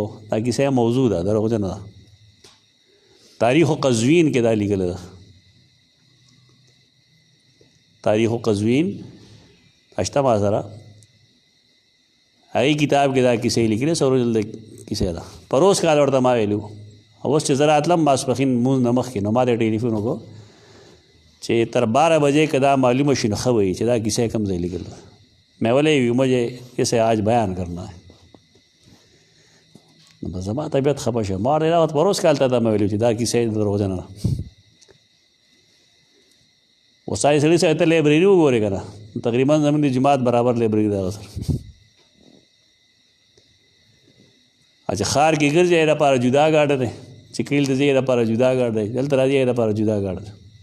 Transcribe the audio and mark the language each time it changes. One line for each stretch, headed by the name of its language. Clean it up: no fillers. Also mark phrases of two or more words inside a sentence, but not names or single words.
Pashto: دا کیسه موضوع ده، دروغجنه ده. تاریخ قزوین کې دا لیکل ده، تاریخ قزوین اشته ما سره هغې کتاب کې دا کیسې لیکلې، سورجل د کیسې ده. پروس کال ورته ما ویلو، اوس چې زه راتلم ماسپښین مونځ نه مخکې، نو ما ته ټلیفون وکړو چې تر 12 بجې که دا معلومه شي نو ښه وایي چې دا کیسې کوم ځای لیکل ده.
Urdu: میں بولے مجھے اسے آج بیان کرنا ہے.
Pashto: بس زما طبیعت خفه شوه، ما ډېره وخت پروس کال ته دا مې ویلي چې دا کیسې دروغجنه ده. اوس هغې سړي سره ته لایبرري وګورې که نه، تقریبا زموږ د جماعت برابر لایبرري ده هغه سره. چې ښار کې ګرځي یې لپاره جدا ګاډه دی، چې کلیل ته ځي یې لپاره جدا ګاډ دی، دلته راځي یې لپاره جدا ګاډه ده.